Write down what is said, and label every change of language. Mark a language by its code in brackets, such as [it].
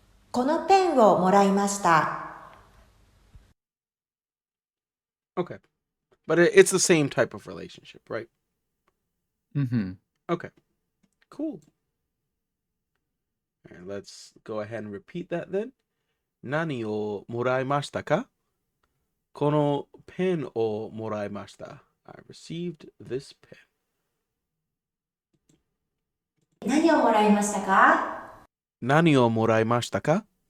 [ja] このペンをもらいました。 [en] Okay. But it's the same type of relationship, right? Mm-hmm. Okay. Cool. All right, let's go ahead and repeat that then. [ja] 何をもらいましたか？このペンをもらいました。 [en] I received this pen. [ja] 何をもらいましたか？何をもらいましたか？